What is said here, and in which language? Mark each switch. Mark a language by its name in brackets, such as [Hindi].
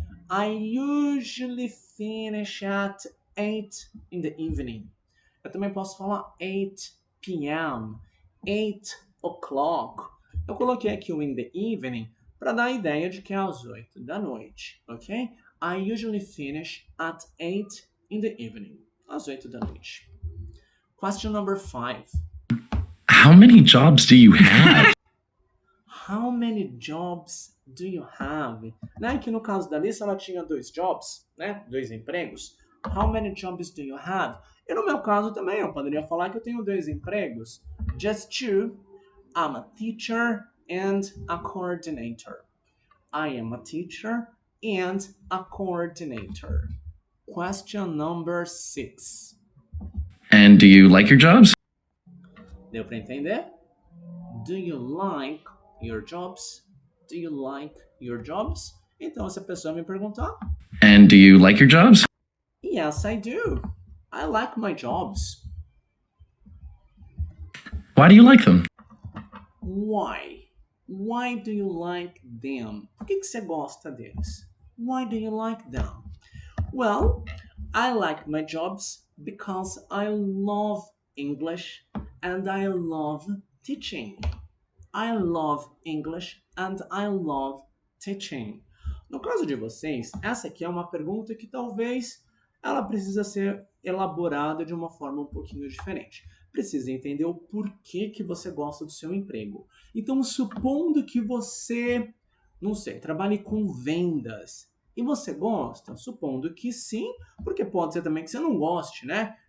[English] I usually finish at 8 in the evening. [Portuguese] Eu também posso falar 8 p.m., 8 o'clock. Eu coloquei aqui o [English] in the evening [Portuguese] para dar a ideia de que é às 8 da noite, ok? [English] I usually finish at 8 in the evening. [Portuguese] Às 8 da noite. [English] Question number 5. How many jobs do you have? How many jobs do you have? [Portuguese] Né? Que no caso da Lisa ela tinha 2 jobs, né? 2 empregos. [English] How many jobs do you have? [Portuguese] E no meu caso também eu poderia falar que eu tenho 2 empregos. [English] Just 2. I'm a teacher and a coordinator. I am a teacher and a coordinator. Question number 6. And do you like your jobs? [Portuguese] Deu para entender? [English] Do you like your jobs? Do you like your jobs? [Portuguese] Então, se a pessoa me perguntar, [English] And do you like your jobs? yes, I do. I like my jobs. Why do you like them? Why? Why do you like them? [Portuguese] Por que você gosta deles? [English] Why do you like them? Well, I like my jobs because I love English and I love teaching. I love English and I love teaching. [Portuguese] No caso de vocês, essa aqui é uma pergunta que talvez ela precisa ser elaborada de uma forma um pouquinho diferente. Precisa entender o porquê que você gosta do seu emprego. Então, supondo que você, não sei, trabalhe com vendas e você gosta, supondo que sim, porque pode ser também que você não goste, né?